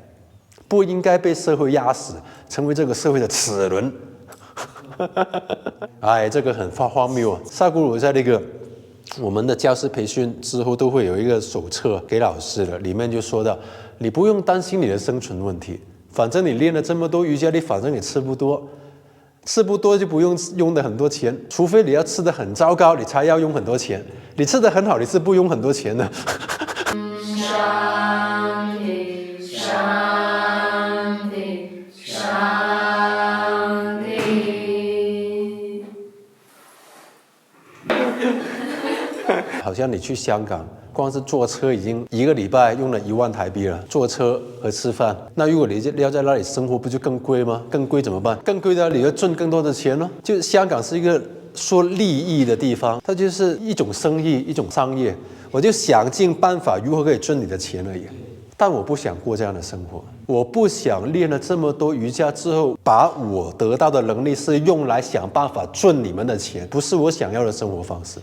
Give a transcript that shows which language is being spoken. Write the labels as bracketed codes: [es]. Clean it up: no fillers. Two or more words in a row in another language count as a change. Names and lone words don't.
[zh] 不應該被社會壓死，成為這個社會的齒輪。哎，這個很荒謬啊！薩古魯在那個我們的教師培訓之後，都會有一個手冊給老師的，裡面就說到，你不用擔心你的生存問題，反正你練了這麼多瑜伽，你反正也吃不多，吃不多就不用的很多錢，除非你要吃得很糟糕，你才要用很多錢。你吃得很好，你是不用很多錢的。好像你去香港，光是坐車已經1個禮拜用了1萬台幣了，坐車和吃飯。那如果你要在那裡生活，不就更貴嗎？更貴怎麼辦？更貴的你要賺更多的錢咯。就香港是一個說利益的地方，它就是一種生意，一種商業。我就想盡辦法如何可以賺你的錢而已。但我不想過這樣的生活，我不想練了這麼多瑜伽之後，把我得到的能力是用來想辦法賺你們的錢，不是我想要的生活方式。